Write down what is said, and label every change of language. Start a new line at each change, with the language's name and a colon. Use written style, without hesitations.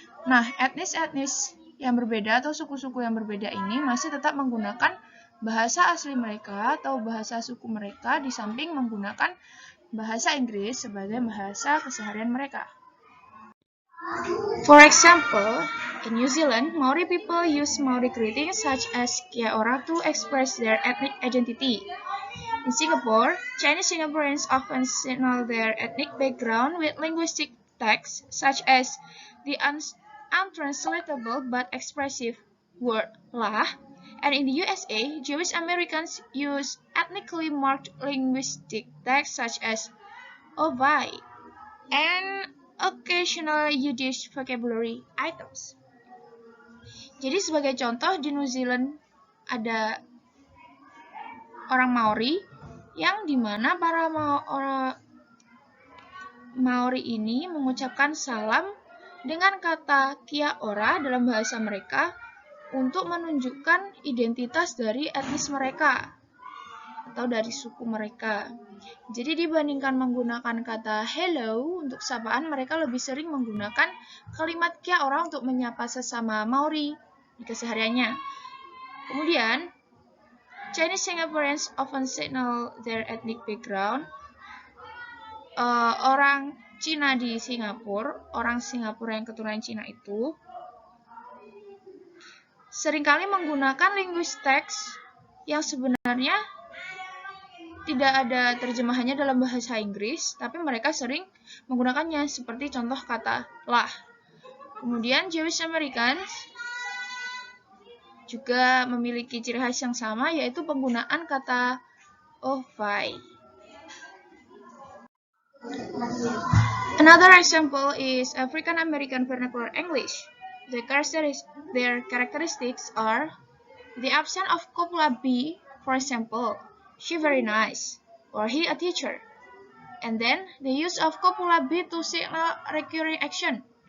Indonesian: Nah, etnis-etnis yang berbeda atau suku-suku yang berbeda ini masih tetap menggunakan bahasa asli mereka atau bahasa suku mereka di samping menggunakan bahasa Inggris sebagai bahasa keseharian mereka.
English: For example, in New Zealand, Maori people use Maori greetings such as Kia ora to express their ethnic identity. In Singapore, Chinese Singaporeans often signal their ethnic background with linguistic texts such as the untranslatable but expressive word lah. And in the USA, Jewish Americans use ethnically marked linguistic texts such as ovai and occasional Yiddish vocabulary items.
Indonesian: Jadi sebagai contoh di New Zealand ada orang Maori yang dimana para Maori ini mengucapkan salam dengan kata Kia ora dalam bahasa mereka untuk menunjukkan identitas dari etnis mereka atau dari suku mereka. Jadi dibandingkan menggunakan kata hello untuk sapaan, mereka lebih sering menggunakan kalimat Kia ora untuk menyapa sesama Maori di kesehariannya.
English: Kemudian, Chinese Singaporeans often signal their ethnic background.
Indonesian: Orang Cina di Singapura, orang Singapura yang keturunan Cina itu seringkali menggunakan linguistic text yang sebenarnya tidak ada terjemahannya dalam bahasa Inggris, tapi mereka sering menggunakannya seperti contoh kata lah. Kemudian Jewish Americans juga memiliki ciri khas yang sama, yaitu penggunaan kata ovai.
English: Another example is African American vernacular English. Their characteristics are the absence of copula B, for example, she very nice, or he a teacher. And then the use of copula B to signal recurring action.